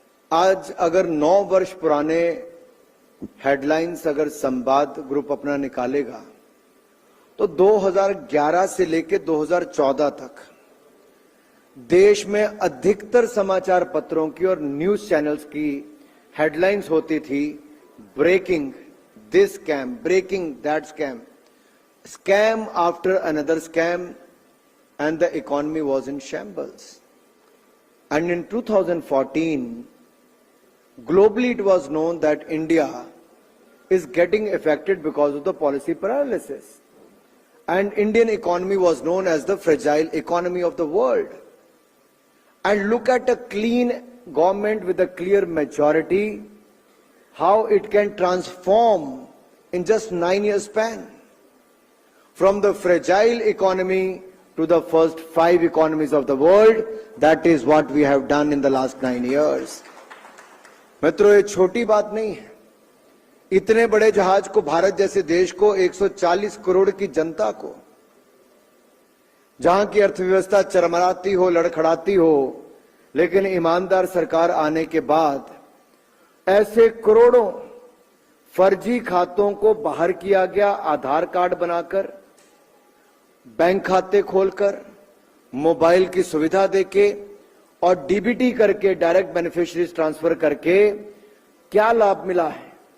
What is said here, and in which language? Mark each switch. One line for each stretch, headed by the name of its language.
Hindi: आज अगर 9 वर्ष पुराने हेडलाइंस अगर संवाद ग्रुप अपना निकालेगा तो 2011 से लेकर 2014 तक देश में अधिकतर समाचार पत्रों की और न्यूज चैनल्स की हेडलाइंस होती थी,
English: Breaking this scam, breaking that scam, scam after another scam, and the economy was in shambles. And in 2014, globally it was known that India is getting affected because of the policy paralysis. And Indian economy was known as the fragile economy of the world. And look at a clean government with a clear majority, how it can transform in just 9 years span. From the fragile economy to the first 5 economies of the world, that is what we have done in the last 9 years.
Hindi: मित्रों, ये छोटी बात नहीं है। इतने बड़े जहाज को, भारत जैसे देश को, 140 करोड़ की जनता को, जहां की अर्थव्यवस्था चरमराती हो, लड़खड़ाती हो, लेकिन ईमानदार सरकार आने के बाद ऐसे करोड़ों फर्जी खातों को बाहर किया गया, आधार कार्ड बनाकर, बैंक खाते खोलकर, मोबाइल की सुविधा देके और डीबीटी करके,
English: direct beneficiaries transfer
Hindi: करके क्या लाभ मिला है?